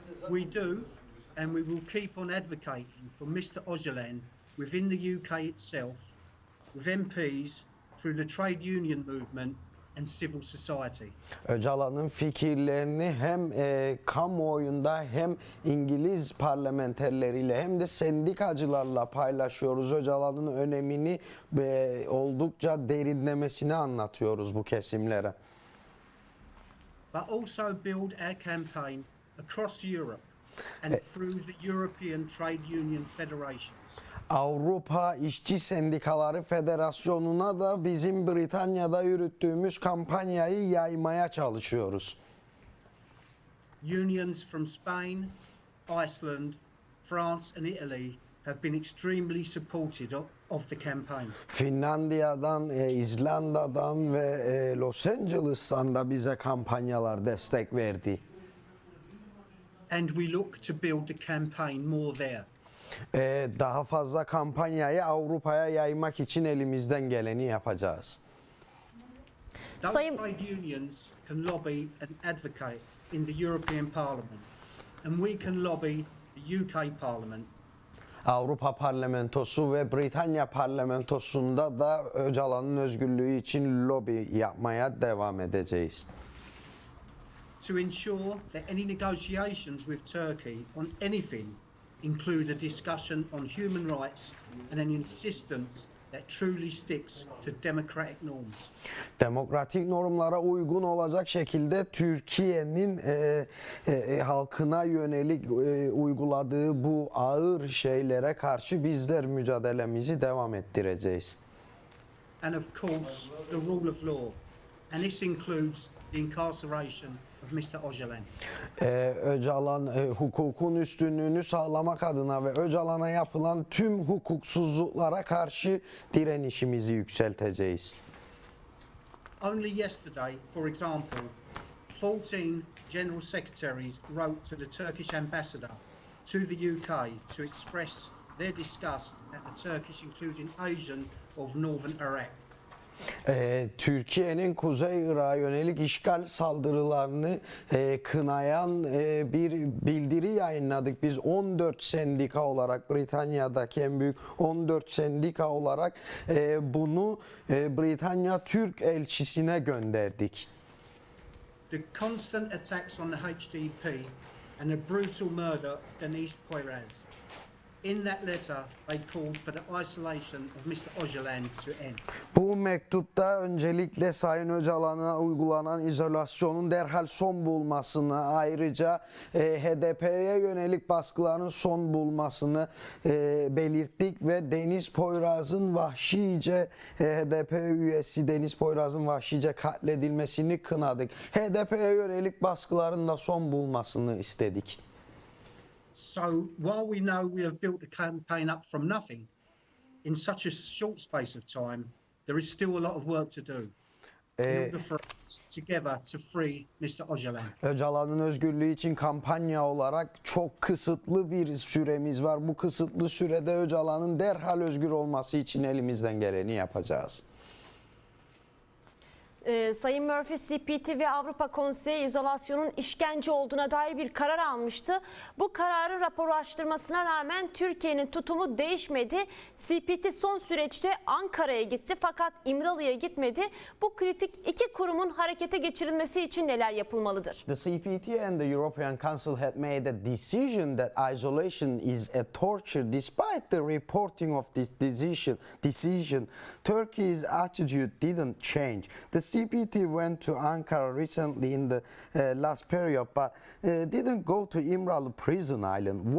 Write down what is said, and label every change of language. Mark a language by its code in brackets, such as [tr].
[en] We do, and we will keep on advocating for Mr. Ocalan within the UK itself, with MPs, through the trade union movement and civil society. [tr] Öcalan'ın fikirlerini hem kamuoyunda hem İngiliz parlamenterleriyle hem de sendikacılarla paylaşıyoruz. Öcalan'ın önemini oldukça derinlemesine anlatıyoruz bu kesimlere. [en] But also build our campaign across Europe and through the European Trade Union Federations. [tr] Avrupa İşçi Sendikaları Federasyonu'na da bizim Britanya'da yürüttüğümüz kampanyayı yaymaya çalışıyoruz. [en] Unions from Spain, Iceland, France and Italy have been extremely supportive of the campaign. [tr] Finlandiya'dan, İzlanda'dan ve Los Angeles'tan da bize kampanyalar destek verdi. [en] And we look to build the campaign more there. [tr] Daha fazla kampanyayı Avrupa'ya yaymak için elimizden geleni yapacağız. [en] Those trade unions can lobby and advocate in the European Parliament, and we can lobby the UK Parliament. [tr] Avrupa Parlamentosu ve Britanya Parlamentosu'nda da Öcalan'ın özgürlüğü için lobi yapmaya devam edeceğiz. [en] To ensure that any negotiations with Turkey on anything include a discussion on human rights and an insistence that truly sticks to democratic norms. [tr] Demokratik normlara uygun olacak şekilde Türkiye'nin halkına yönelik uyguladığı bu ağır şeylere karşı bizler mücadelemizi devam ettireceğiz. [en] And of course, the rule of law, and this includes the incarceration of Mr. Ocalan. [tr] Öcalan hukukun üstünlüğünü sağlamak adına ve Öcalan'a yapılan tüm hukuksuzluklara karşı direnişimizi yükselteceğiz. [en] Only yesterday, for example, 14 general secretaries wrote to the Turkish ambassador to the UK to express their disgust at the Turkish including Asian of northern Iraq. [tr] Türkiye'nin Kuzey Irak'a yönelik işgal saldırılarını kınayan bir bildiri yayınladık. Biz 14 sendika olarak, Britanya'daki en büyük 14 sendika olarak bunu Britanya Türk elçisine gönderdik. [en] The constant attacks on the HDP and the brutal murder of Deniz Poyraz, In that letter, they called for the isolation of Mr. Ocalan to end. [tr] Bu mektupta öncelikle Sayın Öcalan'a uygulanan izolasyonun derhal son bulmasını, ayrıca HDP'ye yönelik baskıların son bulmasını belirttik ve Deniz Poyraz'ın vahşice HDP üyesi Deniz Poyraz'ın vahşice katledilmesini kınadık. HDP'ye yönelik baskıların da son bulmasını istedik. [en] So while we know we have built the campaign up from nothing, in such a short space of time, there is still a lot of work to do in order for us together to free Mr. Ocalan. [tr] Öcalan'ın özgürlüğü için kampanya olarak çok kısıtlı bir süremiz var. Bu kısıtlı sürede Öcalan'ın derhal özgür olması için elimizden geleni yapacağız. Sayın Murphy, CPT ve Avrupa Konseyi izolasyonun işkence olduğuna dair bir karar almıştı. Bu kararı raporlaştırmasına rağmen Türkiye'nin tutumu değişmedi. CPT son süreçte Ankara'ya gitti fakat İmralı'ya gitmedi. Bu kritik iki kurumun harekete geçirilmesi için neler yapılmalıdır? [en] The CPT and the European Council had made a decision that isolation is a torture. Despite the reporting of this decision, Turkey's attitude didn't change. The CPT went to Ankara recently in the last period, but didn't go to İmralı prison island.